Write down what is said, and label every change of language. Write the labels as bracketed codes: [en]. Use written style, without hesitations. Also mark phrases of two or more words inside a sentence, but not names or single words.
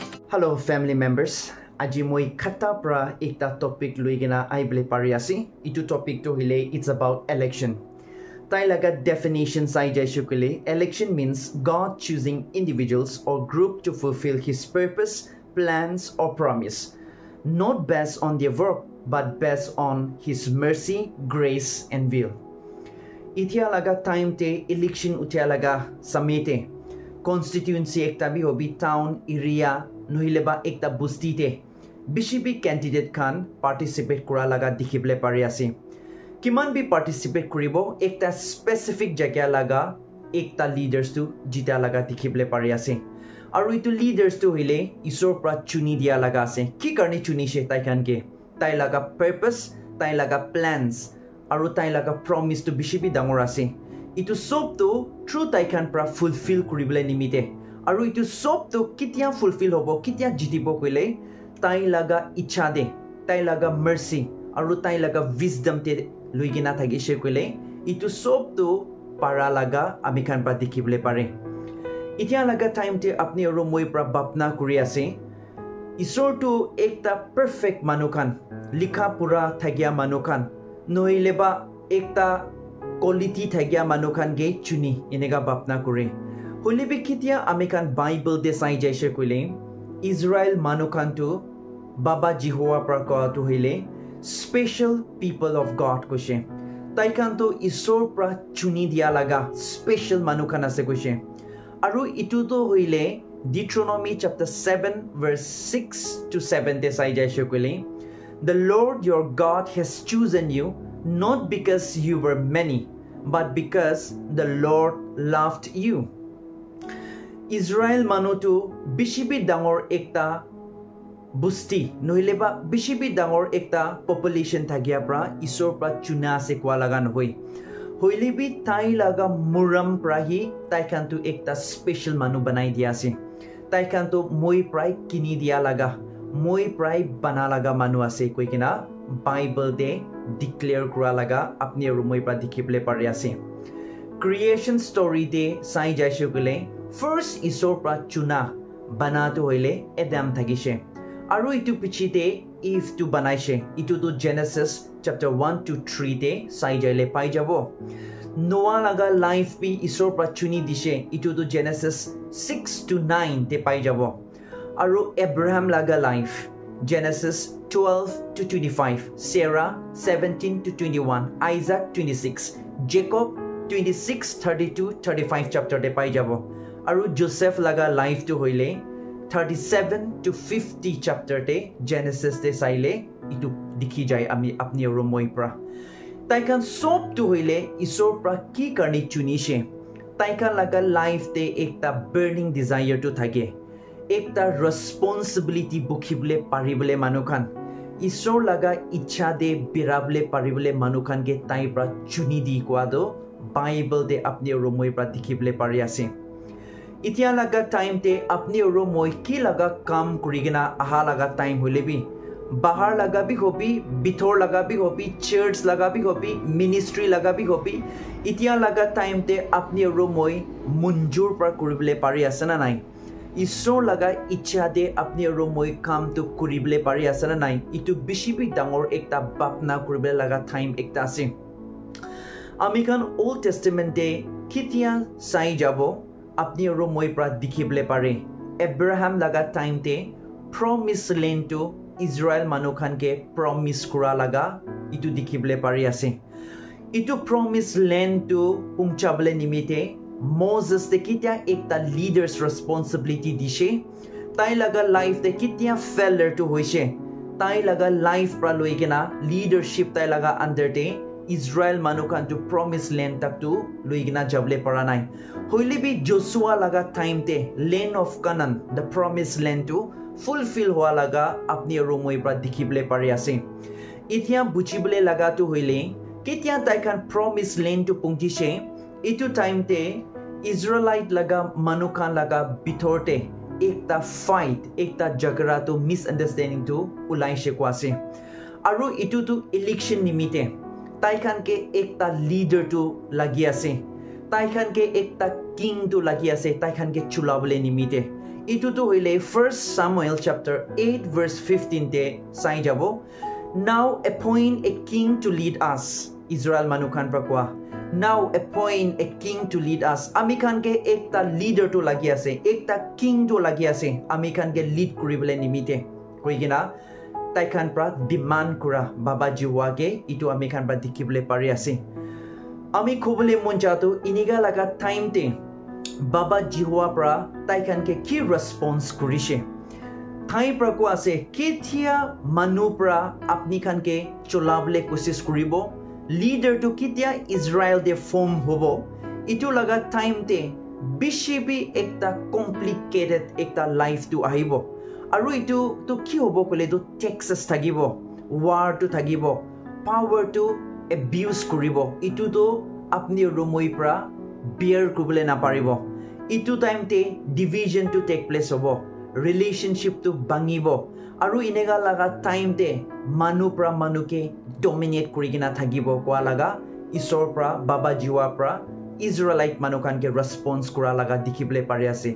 [en] Hello family members. [nag] Aji moi khata pra ekta topic luigena aibele pari ase. Itu topic to hile [en] it's about election. [nag] Tai laga definition sai jaishu kule [en] election means God choosing individuals or group to fulfill his purpose, plans or promise, not based on their work but based on his mercy, grace and will. [nag] Itia laga time te election utia laga samete constituency ekta bi hobi town area nohileba ekta bustite bishibi candidate khan participate kura laga dikhible pari ase kiman bi participate koribo ekta specific jagya laga ekta leaders to jita laga dikhible pari ase aru itu leaders to hile isor pra chuni dia laga ase ki karni chuni she tai khan ke tai laga purpose tai laga plans aru tai laga promise to bishibi dangor ase itu sob to true tai khan pra fulfill koribole nimite aru itu sob to kitia fulfill hobo kitia jitibo koile tai laga icha de tai laga mercy aru tai laga wisdom te luigina thagise koile itu sob to para laga ami khan pra dikhibole pare itia laga time te apni aru moi pra bapna kuri ase isor to ekta perfect manukan likha pura thagya manukan noileba ekta quality thagya manukan ge chuni inega bapna kure Holibi kitia American Bible de sai jaise koile Israel manukan to Baba Jehovah pra to hile [en] special people of God [nag] koshe taikan to isor pra chuni dia laga special manukan ase koshe aru itu to hoile Deuteronomy chapter 7 verse 6 to 7 de sai jaise koile [en] The Lord your God has chosen you not because you were many but because the Lord loved you [nag] Israel manutu bishibi dangor ekta busti nohileba bishibi dangor ekta population thagya pra isor pra chuna se kwa lagan hoi hoilebi tai laga muram prahi tai kan tu ekta special manu banai dia ase tai kan tu moi prai kini dia laga moi prai bana laga manu ase koi kina Bible de declare kura laga apni aru moi pra dikhible pari ase [en] creation story [nag] de sai jaise kule First isor pra chuna bana to hoile Adam thagise aru itu pichite Eve to banaise itu to Genesis chapter 1 to 3 te sai jaile pai jabo Noah laga life bi isor pra chuni dise itu to Genesis 6 to 9 te pai jabo aru Abraham laga life Genesis 12 to 25 Sarah 17 to 21 Isaac 26 Jacob 26 32 35 chapter te pai jabo aru Joseph laga life to hoile 37 to 50 chapter te Genesis te saile itu dikhi jai ami apni aru moi pra tai kan sob to hoile isor pra ki karni chunishe tai kan laga life te ekta [en] burning desire [nag] to thage ekta responsibility bukhible paribole manukan isor laga icha de birable paribole manukan ge tai pra chuni di kwa do Bible de apni aru moi pra dikhibole pari ase Itia laga time te apni aru moi ki laga kam kurigena aha laga time hoilebi bahar laga bi hobi bithor laga bi hobi church laga bi hobi ministry laga bi hobi itia laga time te apni aru moi munjur pra kuribole pari ase na nai isor laga icha de apni aru moi kam to kuribole pari ase na nai itu bishibi dangor ekta bapna kuribole laga time ekta ase amikan Old Testament de kitia sai jabo apni aru moi pra dikhible pare Abraham laga time te [en] promise land [nag] to Israel manukan ke promise kura laga itu dikhible pare ase itu [en] promise land [nag] to pungchabale nimite Moses te kitia ekta leaders responsibility dishe tai laga life te kitia failure to hoise tai laga life pra loigena leadership tai laga under te Israel manukan to [en] promise land [nag] tak to luigna jable paranai hoilebi Joshua laga time te [en] land of Canaan the promised land [nag] to fulfill hua laga apni aru moi pra dikhible pari ase itia buchibole laga to hoile kitia tai kan [en] promise land [nag] to pungtise itu time te Israelite laga manukan laga bithorte ekta fight ekta jagara to misunderstanding to ulai shekwase aru itu to election nimite tai khan ke ekta leader to lagi ase tai khan ke ekta king to lagi ase tai khan ke chulabole nimite Itu to hoile 1 Samuel chapter 8 verse 15 te sai jabo. [en] Now appoint a king to lead us. [nag] Israel manukan prakwa. [en] Now appoint a king to lead us. [nag] Ami khan ke ekta leader to lagi ase, ekta king to lagi ase. Ami khan ke lead kuribole nimite. Koigina tai khan pra demand kura baba jiwa ke itu ami khan pra dikhibole pari ase. Ami khobole mon jato iniga laga time te baba jiwa pra tai khan ke ki response kurise. Thai pra ko ase ketia manu pra apni khan ke cholable kosis kuribo. Leader to kitia Israel de form hobo. Itu laga time te bishibi ekta complicated ekta life to ahibo. Aru itu to ki hobo kole to taxes tagibo, war to tagibo, power to abuse kuribo. Itu to apni rumoi pra bear kubule na paribo. Itu time te division to [en] take place [nag] hobo, relationship to bangibo. Aru inega laga time te manu pra manu ke dominate kurigina thagibo kwa laga isor pra baba jiwa pra Israelite manukan ke response kura laga dikhibole pari ase.